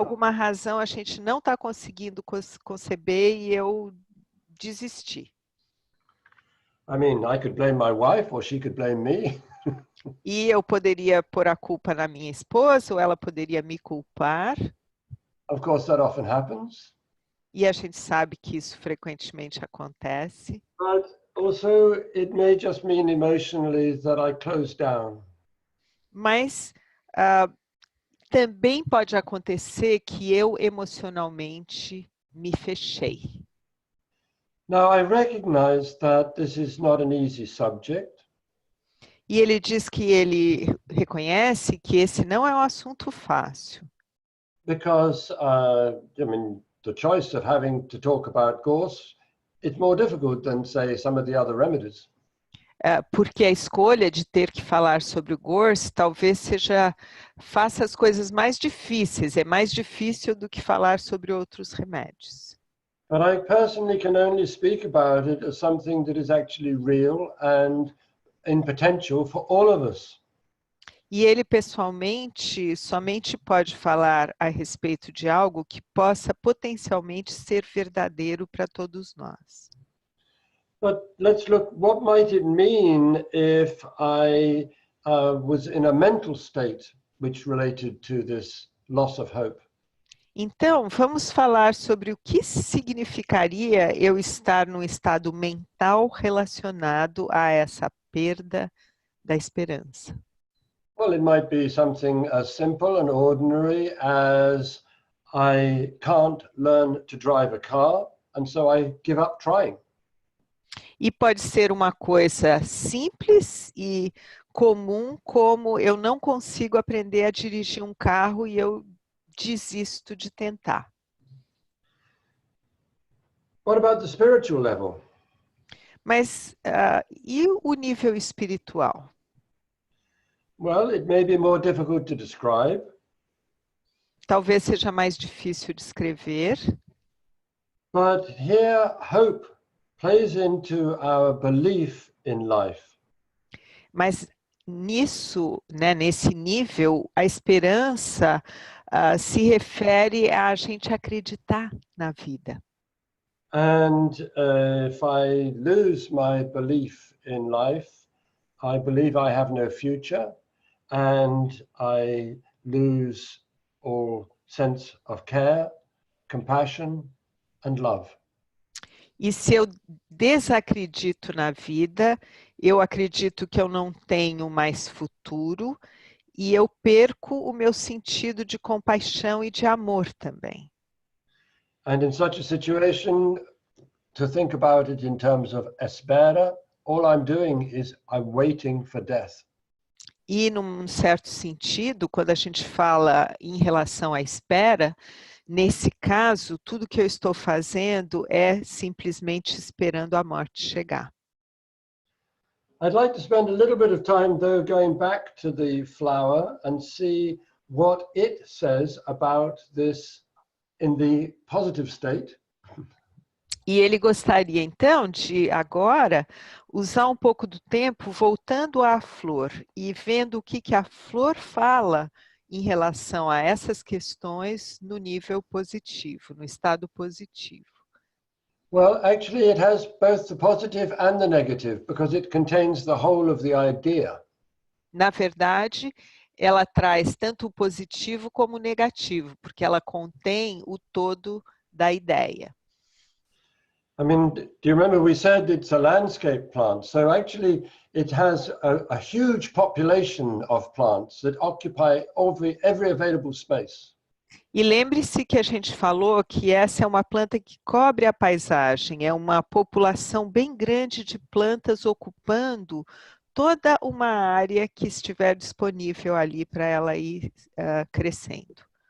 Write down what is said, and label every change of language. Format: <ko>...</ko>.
<pt>alguma razão a gente não está conseguindo conceber e eu desisti.</pt> <en>I mean, I could blame my wife or she could blame me.</en> <pt>E eu poderia pôr a culpa na minha esposa ou ela poderia me culpar.</pt> <en>Of course, that often happens.</en> <pt>E a gente sabe que isso frequentemente acontece.</pt> <en>But also, it may just mean emotionally that I close down.</en> <pt>Mas também pode acontecer que eu emocionalmente me fechei.</pt> <en>Now, I recognize that this is not an easy subject.</en> <pt>E ele diz que ele reconhece que esse não é um assunto fácil.</pt> <en>Because, I mean, the choice of having to talk about gorse, it's more difficult than, say, some of the other remedies.</en> <pt>Porque a escolha de ter que falar sobre o GORS talvez faça as coisas mais difíceis, é mais difícil do que falar sobre outros remédios.</pt> <en>But I personally can only speak about it as something that is actually real and in potential for all of us.</en> <pt>E ele pessoalmente somente pode falar a respeito de algo que possa potencialmente ser verdadeiro para todos nós.</pt> <en>But let's look, what might it mean if I was in a mental state which related to this loss of hope?</en> <pt>Então, vamos falar sobre o que significaria eu estar num estado mental relacionado a essa perda da esperança.</pt> <en>Well, it might be something as simple and ordinary as I can't learn to drive a car, and so I give up trying.</en> <pt>E pode ser uma coisa simples e comum, como eu não consigo aprender a dirigir um carro e eu desisto de tentar.</pt> <en>What about the spiritual level?</en> <pt>Mas e o nível espiritual?</pt> <en>Well, it may be more difficult to describe.</en> <pt>Talvez seja mais difícil de escrever.</pt> <en>But here, hope plays into our belief in life.</en> <pt>Mas nisso, né, nesse nível, a esperança se refere a gente acreditar na vida.</pt> <en>And if I lose my belief in life, I believe I have no future, and I lose all sense of care, compassion, and love.</en> <pt>E se eu desacredito na vida, eu acredito que eu não tenho mais futuro e eu perco o meu sentido de compaixão e de amor também.</pt> <en>And in such a situation, to think about it in terms of espera, all I'm doing is I'm waiting for death.</en> <pt>E, num certo sentido, quando a gente fala em relação à espera, nesse caso, tudo que eu estou fazendo é simplesmente esperando a morte chegar.</pt> <en>I'd like to spend a little bit of time, though, going back to the flower and see what it says about this in the positive state.</en> <pt>E ele gostaria, então, de agora usar um pouco do tempo voltando à flor e vendo o que a flor fala em relação a essas questões no nível positivo, no estado positivo.</pt> <en>Well, actually, it has both the positive and the negative because it contains the whole of the idea.</en> <pt>Na verdade, ela traz tanto o positivo como o negativo, porque ela contém o todo da ideia.</pt> <en>I mean, do you remember we said it's a landscape plant? So actually, it has a huge population of plants that occupy every available space.</en> <pt>E lembre-se que a gente falou que essa é uma planta que cobre a paisagem, é uma população bem grande de plantas ocupando toda uma área que estiver disponível ali para ela ir crescendo.</pt>